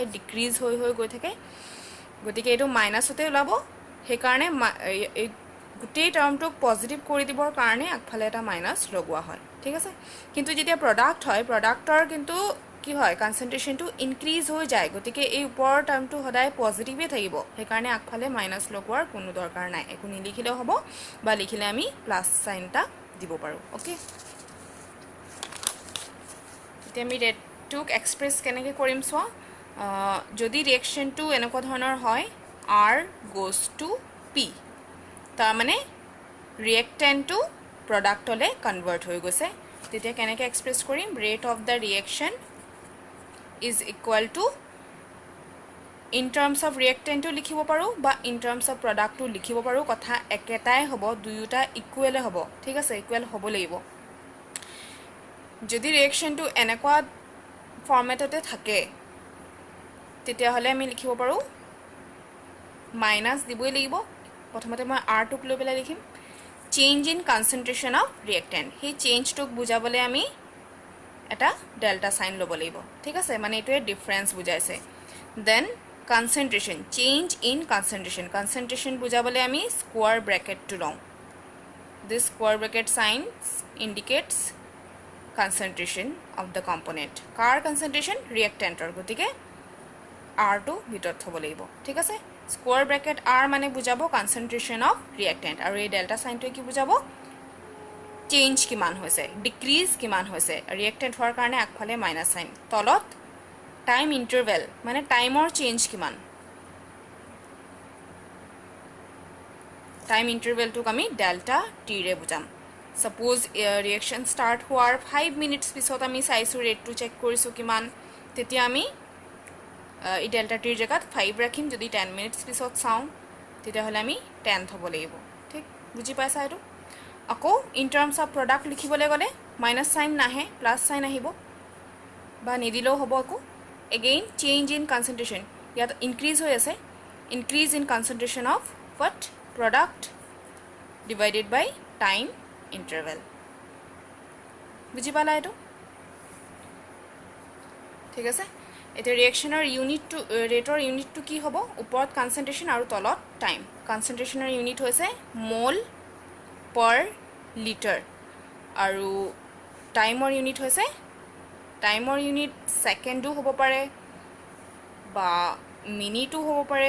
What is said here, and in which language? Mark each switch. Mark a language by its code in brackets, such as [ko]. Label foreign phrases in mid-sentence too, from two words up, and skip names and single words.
[as] ডিক্ৰিজ হৈ হৈ গৈ থাকে গতিকে এটো মাইনাসতে ওলাব সেই কাৰণে এই গোটেই টাৰ্মটোক পজিটিভ কৰি দিবৰ কাৰণে আগফালে এটা মাইনাস লগোৱা হয় ঠিক আছে কিন্তু যেতিয়া প্ৰডাক্ট হয় প্ৰডাক্টৰ কিন্তু কি হয় [en] concentration increase [as] হৈ যায় গতিকে এই ওপৰৰ টাৰ্মটো সদায় পজিটিভে থাকিব সেই কাৰণে আগফালে মাইনাস লগোৱাৰ কোনো দৰকাৰ নাই একো নিলিখিলেও হ'ব বা লিখিলে আমি [en] plus sign [as] দিব পাৰো ওকে এতিয়া আমি ৰেটটোক এক্সপ্ৰেছ কেনেকৈ কৰিম চোৱা যদি ৰিয়েকশ্যনটো এনেকুৱা ধৰণৰ হয় [en] R goes to P [as] তাৰ মানে [en] reactant product convert [as] হৈ গৈছে তেতিয়া কেনেকৈ এক্সপ্ৰেছ কৰিম [en] rate of the reaction is equal to in terms of reactant [as] টো লিখিব পাৰো বা [en] in terms of product [as] টো লিখিব পাৰো কথা একেটাই হ'ব দুয়োটা equal হ'ব ঠিক আছে equal হ'ব লাগিব যদি reaction টো এনেকুৱা format অত থাকে তেতিয়া হলে আমি লিখিব পাৰো minus দিবই লাগিব প্ৰথমতে মই R টোক লৈ বেলা লিখিম [en] change in concentration of reactant [as] হে change টোক বুজাবলৈ আমি এটা [en] delta sign [as] লব লাগিব ঠিক আছে মানে এটোৱে ডিফারেন্স বুজাইছে [en] then concentration change in concentration [as] বুজাবলে আমি [en] square bracket [as] টু লওঁ [en] this square bracket sign indicates concentration of the component. [as] কাৰ concentration? reactantor. গতিকে R টো ভিতৰত থব লাগিব ঠিক আছে [en] square bracket [as] R মানে বুজাব [en] concentration of reactant [as] আৰু এই [en] delta sign [as] কি বুজাব চেঞ্জ কিমান হৈছে ডিক্ৰিজ কিমান হৈছে reactant হোৱাৰ কাৰণে আগফালে [en] minus sign [as] তলত [en] time interval [as] মানে [en] time change [as] কিমান [en] time interval [as] আমি [en] delta t [as] ৰে বুজাম [en] Suppose reaction start [as] হোৱাৰ 5 minutes পিছত আমি চাইছো ৰেটটো চেক কৰিছো কিমান তেতিয়া আমি এই [en] delta t [as] জায়গাত 5 ৰাখিম যদি 10 minutes পিছত চাও তেতিয়া হলে আমি 10 থব লাগিব ঠিক বুজি পাইছা এটো আকৌ [en] in terms of product [as] লিখিবলৈ গলে [en] minus sign [as] নাহে [en] plus sign [as] আহিব বা নিদিলেও হ'ব আকৌ [en] again change in concentration [as] ইয়াত ইনক্রিজ হৈ আছে [en] increase in concentration of what product divided by time interval [as] বুজি পালা এটো ঠিক আছে এটা [en] reaction unit [as] টু [en] rate unit [as] টু কি হ'ব ওপৰত কনসেন্ট্ৰেশন আৰু তলত টাইম [en] concentration unit [as] হৈছে মোল [en] per litre [as] আৰু [en] time unit [as] হৈছে [en] time unit [as] সেকেন্ডো হ'ব পাৰে বা মিনিটো হ'ব পাৰে